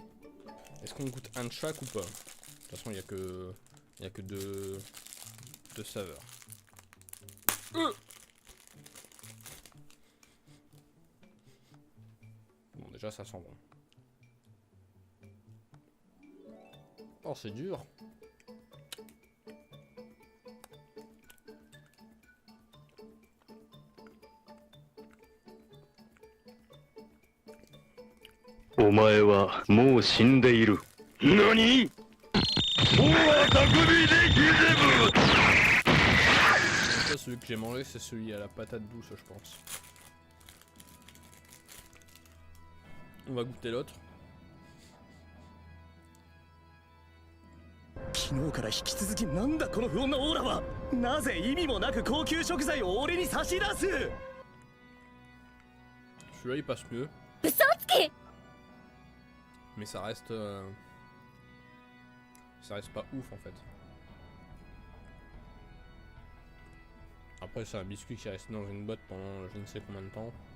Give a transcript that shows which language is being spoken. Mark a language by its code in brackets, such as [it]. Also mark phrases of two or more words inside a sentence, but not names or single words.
[fr] Est-ce qu'on goûte un de chaque ou pas? De toute façon, il n'y a que deux saveurs. Bon, déjà, ça sent bon. Oh, c'est dur. [ja] お前はもう死んでいる. Nani? [fr] Ça, celui que j'ai mangé, c'est celui à la patate douce, je pense. On va goûter l'autre. [ja] 昨日から引き続きなんだこの不穏なオーラは。なぜ意味もなく高級食材を俺に差し出す。 [fr] Celui-là, il passe mieux. Mais ça reste pas ouf en fait. Après, c'est un biscuit qui est resté dans une boîte pendant je ne sais combien de temps.